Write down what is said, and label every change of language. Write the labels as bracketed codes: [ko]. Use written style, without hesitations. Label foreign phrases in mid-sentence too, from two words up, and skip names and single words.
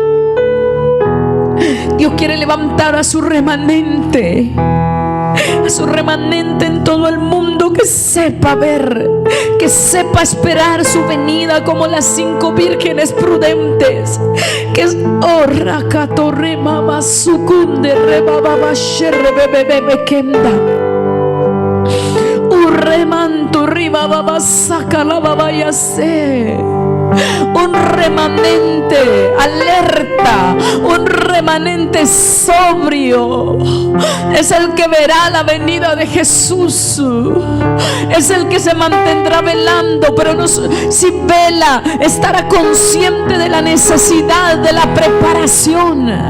[es] Dios quiere levantar a su remanente en todo el mundo, que sepa ver, que sepa esperar su venida como las 5 vírgenes prudentes. Que es Rakatorre Mama Sukunde Rebaba Sherre Bebe Kenda Urremanto Riba Baba Saca la Baba Yase. Un remanente alerta, un remanente sobrio, es el que verá la venida de Jesús. Es el que se mantendrá velando, pero no, si vela, estará consciente de la necesidad de la preparación.